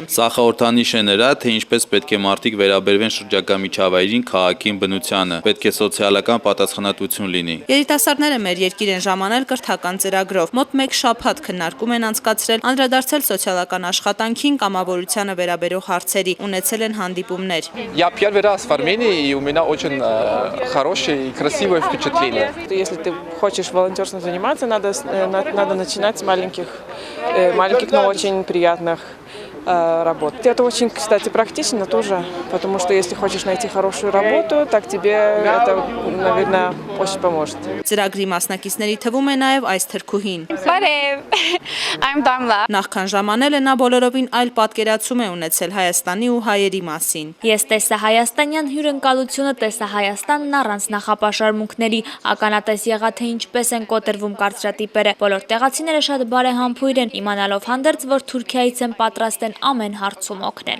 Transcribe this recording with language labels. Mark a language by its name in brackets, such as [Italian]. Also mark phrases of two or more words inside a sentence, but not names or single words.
[Armenian] Սա խորհրդանիշ է նրա, թե ինչպես պետք է մարդիկ վերաբերվեն շրջակա միջավայրին, քաղաքին, բնությանը։ Պետք է սոցիալական պատասխանատվություն լինի։ Երիտասարդները մեր երկիր են ժամանել կրթական ծրագրով։ Մոտ 1 շաբաթ քննարկում են անցկացրել, անդրադարձել սոցիալական աշխատանքին, կամավորությանը վերաբերող հարցերի, ունեցել են հանդիպումներ։ [Russian] Я первый раз в Армении, и у меня очень хорошее и красивое впечатление. Если ты хочешь волонтерством заниматься, надо начинать с маленьких, но очень приятных работать. Это очень, кстати, практично тоже, потому что если хочешь найти хорошую работу, так тебе это, наверное, очень поможет. [Armenian] Ծրագրի մասնակիցների թվում է նաև այս թրքուհին։ [English] I'm Damla. [Armenian] Նախքան ժամանելը նա բոլորովին այլ պատկերացում է ունեցել Հայաստանի ու հայերի մասին։ Ես տեսա հայաստանյան հյուրընկալությունը, տեսա Հայաստանն առանց նախապաշարմունքների, ականատես եղա թե ինչպես են կոտրվում կարծրատիպերը։ Բոլոր տեղացիները շատ բարեհամբույր են, իմանալով հանդերձ, որ Թուրքիայից են պատրաստ են ամեն հարցում օգնել։